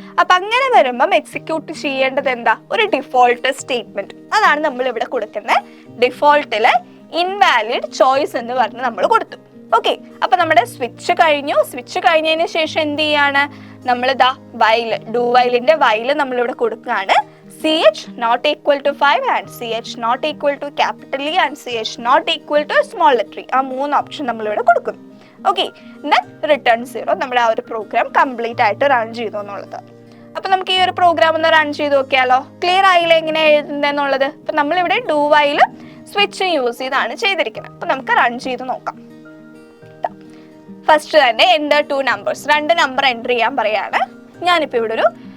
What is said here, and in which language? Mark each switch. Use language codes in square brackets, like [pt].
[ml] അപ്പം അങ്ങനെ വരുമ്പം എക്സിക്യൂട്ട് ചെയ്യേണ്ടത് എന്താ, ഒരു ഡിഫോൾട്ട് സ്റ്റേറ്റ്മെന്റ്. അതാണ് നമ്മൾ ഇവിടെ കൊടുക്കുന്നത്. ഡിഫോൾട്ടിൽ ഇൻവാലിഡ് ചോയ്സ് എന്ന് പറഞ്ഞ് നമ്മൾ കൊടുത്തു. ഓക്കെ, അപ്പൊ നമ്മുടെ സ്വിച്ച് കഴിഞ്ഞു. സ്വിച്ച് കഴിഞ്ഞതിന് ശേഷം എന്ത് ചെയ്യാണ്, നമ്മൾ ഡു വൈലിന്റെ വൈല് നമ്മളിവിടെ കൊടുക്കുകയാണ്. [en] CH not equal to 5 and CH not equal to capital E and CH not equal to small letter E. [ml] ആ 3 ഓപ്ഷൻ നമ്മളിവിടെ കൊടുക്കുന്നു. [en] Okay, then return 0. [ml] നമ്മുടെ ആ ഒരു പ്രോഗ്രാം കംപ്ലീറ്റ് ആയിട്ട് റൺ ചെയ്തു എന്നുള്ളത്. അപ്പൊ നമുക്ക് ഈ ഒരു പ്രോഗ്രാം ഒന്ന് റൺ ചെയ്ത് നോക്കിയാലോ. ക്ലിയർ ആയില്ല എങ്ങനെ എഴുതുന്നതെന്നുള്ളത്. അപ്പൊ നമ്മളിവിടെ ഡു വൈൽ സ്വിച്ച് യൂസ് ചെയ്താണ് ചെയ്തിരിക്കുന്നത്. അപ്പൊ നമുക്ക് റൺ ചെയ്ത് നോക്കാം. ഫസ്റ്റ് തന്നെ [en] enter 2 numbers, [ml] 2 നമ്പർ എൻ്റർ ചെയ്യാൻ പറയാണ്. ഞാനിപ്പോൾ ഇവിടെ ഒരു